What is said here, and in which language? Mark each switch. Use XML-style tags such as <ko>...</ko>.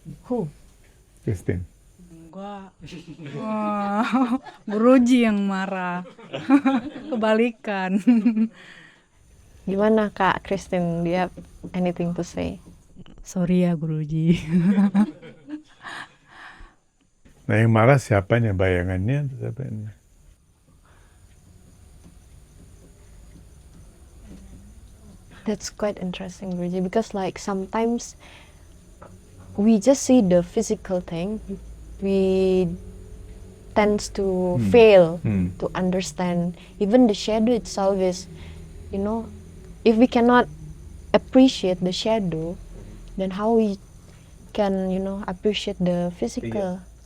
<en>Who? Christine.</en> <id>Enggak. Wah, Guruji yang marah. Kebalikan. Gimana Kak Christine?</id> <en>Do you have anything to say?</en> <id>Sorry ya Guruji. Nah yang marah siapanya? Bayangannya atau siapanya?</id> <en>That's quite interesting, Guruji, because like sometimes we just see the physical thing. We tends to fail to understand even the shadow itself is, if we cannot appreciate the shadow, then how we can, appreciate the physical.</en>